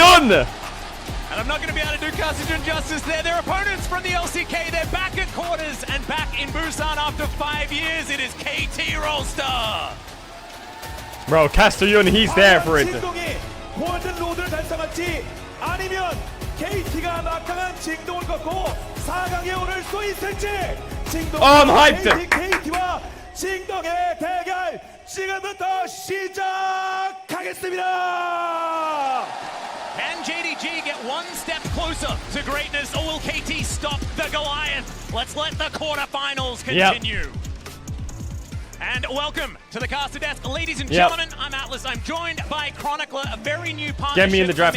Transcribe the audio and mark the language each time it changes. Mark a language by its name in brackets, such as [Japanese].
[English] And I'm not going to be able to do Caedrel justice there. Their opponents from the LCK, they're back at quarters and back in Busan after 5 years. It is KT Rolster. Bro, Caedrel, he's there for it. [Korean] 골든 로드를 달성할지 아니면 KT가 막강한 징동을 꺾고 4강에 오를 수 있을지 징동과 KT와 징동의 대결 지금부터 시작하겠습니다. [English] Can JDG get one step closer to greatness, or will KT stop the Goliath? Let's let the quarterfinals continue. And welcome to the caster desk, ladies and gentlemen. I'm Atlas. I'm joined by Chronicler, a very new partnership Get me in the draft.